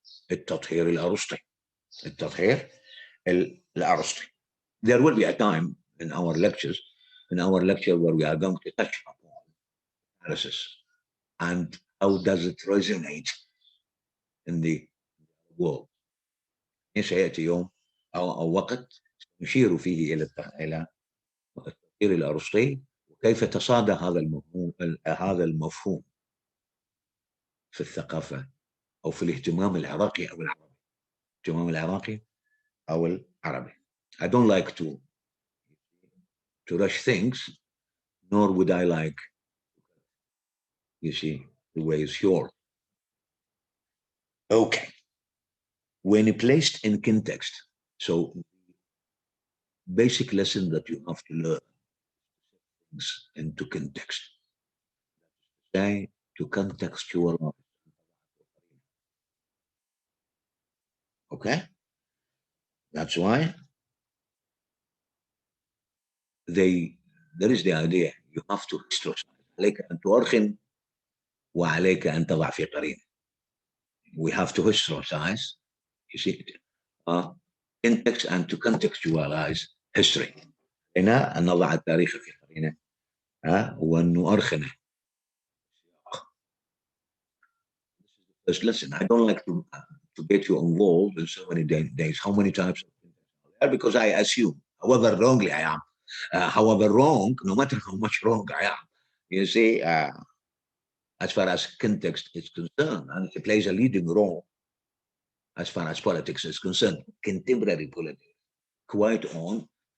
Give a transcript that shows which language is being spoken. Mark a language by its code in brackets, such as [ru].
[ar] التطهير الأرسطي. التطهير الأرسطي. [en] There will be a time in our lecture where we are going to touch upon catharsis and how does it resonate in the world. [ar] سيأتي يوم أو وقت نشير فيه إلى التطهير الأرسطي وكيف تصادى هذا المفهوم في الثقافة أو في الاهتمام العراقي أو العربي. الاهتمام العراقي أو العربي. [en] I don't like to rush things, nor would I like, you see, the way it's yours. Okay. When placed in context, so basic lesson that you have to learn things into context. Say to contextualize. Okay? That's why there is the idea you have to historicize. [ar] عليك أن تؤرخن وعليك أن تضع في قرينة. [en] We have to historicize, you see, context and to contextualize history. [ar] هنا أن نضع التاريخ في قرينة وأن نؤرخنه. [en] This is the first lesson. I don't like to get you involved in so many days. How many types of context are there? Because I assume, however wrongly I am, however wrong, no matter how much wrong I am, you see, as far as context is concerned, and it plays a leading role as far as politics is concerned, contemporary politics, quite often,